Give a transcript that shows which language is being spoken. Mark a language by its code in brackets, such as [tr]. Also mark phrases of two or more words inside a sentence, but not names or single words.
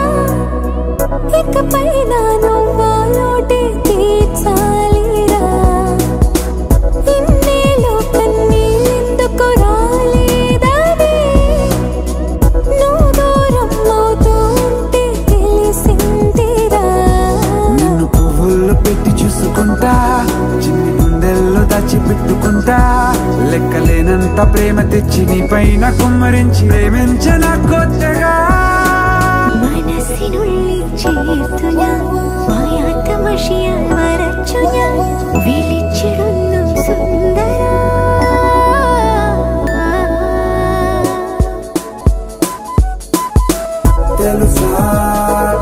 [te] ఇకపై నా నువ్వా లోటే తీర్చాలిరా ఇన్నేళ్ళు కన్నీళ్ళెందుకు రాలేదని నువ్వు దూరం అవుతూ ఉంటే తెలిసిందిరా నిన్ను పువ్వుల్లో పెట్టి చూసుకుంటా చిన్ని గుండెల్లో దాచిపెట్టుకుంటా లెక్కలేనంత ప్రేమ తెచ్చి నీ పైన కుమ్మరించి ప్రేమించిన కొత్తగా [ml] മനസ്സിനുള്ളിൽ ചേർത്തു ഞാൻ മായാത്ത മഷിയാൽ വരച്ചു ഞാൻ വിളിച്ചിടുന്നു സുന്ദരാ [te] తెలుసా